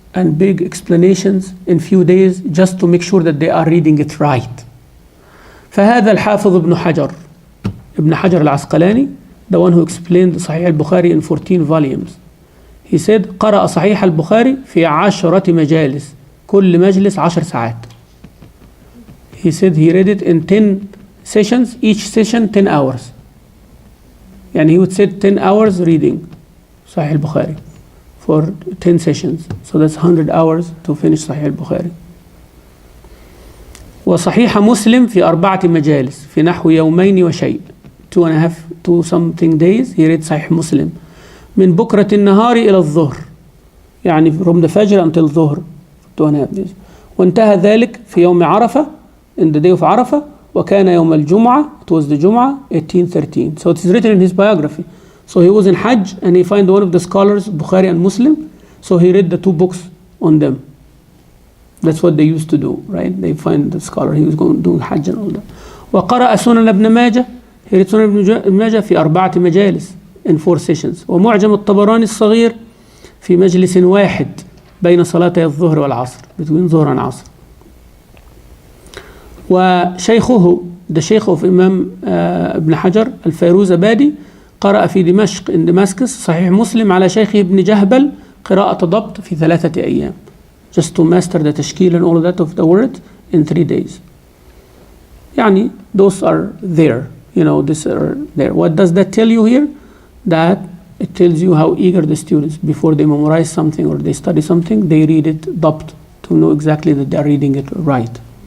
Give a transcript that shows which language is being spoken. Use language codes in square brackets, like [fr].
[en] and big explanations in few days just to make sure that they are reading it right. [ar] فهذا الحافظ ابن حجر العسقلاني, [en] the one who explained Sahih al-Bukhari in 14 volumes. He said [ar] قرأ صحيح البخاري في 10 مجالس, كل مجلس 10 ساعات. [en] He said he read it in 10 sessions, each session 10 hours. And he would say 10 hours reading Sahih al-Bukhari for 10 sessions. So that's 100 hours to finish Sahih al-Bukhari. [ar] وصحيح مسلم في 4 مجالس في نحو يومين وشيء. [en] 2 something days he read Sahih Muslim. [ar] من بكرة النهار إلى الظهر. [en] يعني from the Fajr until Dhuhr. 2.5 days. [ar] وانتهى ذلك في يوم عرفة, [en] in the day of [ar] عرفة. وكان يوم الجمعة, [en] it was the Jum'ah, 1813. So it is written in his biography. So he was in Hajj and he found one of the scholars, Bukhari and Muslim. So he read the 2 books on them. That's what they used to do, right? They find the scholar, he was going doing Hajj and all that. [ar] وقرأ سنن ابن ماجه, [en] he read [ar] سنن ابن ماجه في 4 مجالس [en] in 4 sessions. [ar] ومعجم الطبراني الصغير في مجلس واحد بين صلاتي الظهر والعصر, [en] between ظهر and عصر. [ar] وشيخه, [en] the Sheikh of Imam [ar] ابن حجر الفيروزابادي, قرأ في دمشق [en] in Damascus [ar] صحيح مسلم على شيخه ابن جهبل قراءة ضبط في 3 أيام. [en] Just to master the tashkil and all of that of the word in 3 days. Yani, those are there. These are there. What does that tell you here? That it tells you how eager the students, before they memorize something or they study something, they read it dabt to know exactly that they are reading it right.